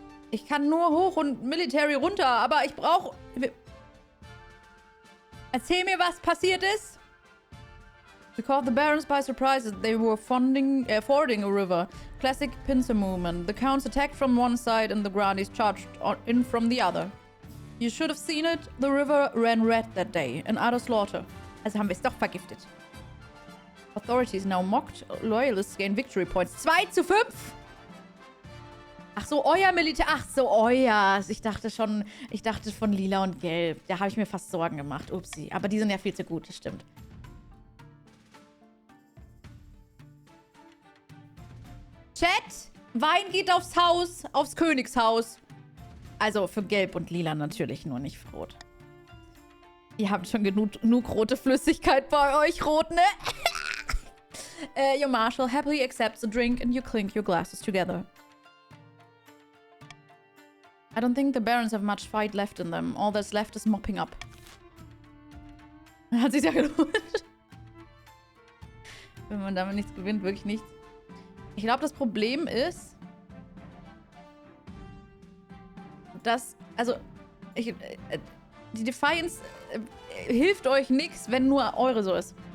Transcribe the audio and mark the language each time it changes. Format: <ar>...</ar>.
<de>Ich kann nur hoch und Military runter, aber ich brauche... Erzähl mir, was passiert ist.</de> <en>We caught the barons by surprise as they were fording a river. Classic pincer movement. The counts attacked from one side and the grandees charged in from the other. You should have seen it. The river ran red that day. An utter slaughter.</en> <de>Also haben wir es doch vergiftet.</de> <en>Authorities now mocked. Loyalists gain victory points.</en> <de>2:5. Ach so, euer Militär. Ach so, euer. Ich dachte von lila und gelb. Da habe ich mir fast Sorgen gemacht. Upsi. Aber die sind ja viel zu gut, das stimmt. Chat, Wein geht aufs Haus, aufs Königshaus. Also für gelb und lila natürlich, nur nicht für rot. Ihr habt schon genug rote Flüssigkeit bei euch, rot, ne?</de> <en>Your marshal happily accepts the drink and you clink your glasses together. I don't think the barons have much fight left in them. All that's left is mopping up.</en> <de>Hat sich ja gelohnt. Wenn man damit nichts gewinnt, wirklich nichts. Ich glaube, das Problem ist, dass, also, die Defiance hilft euch nichts, wenn nur eure so ist.</de>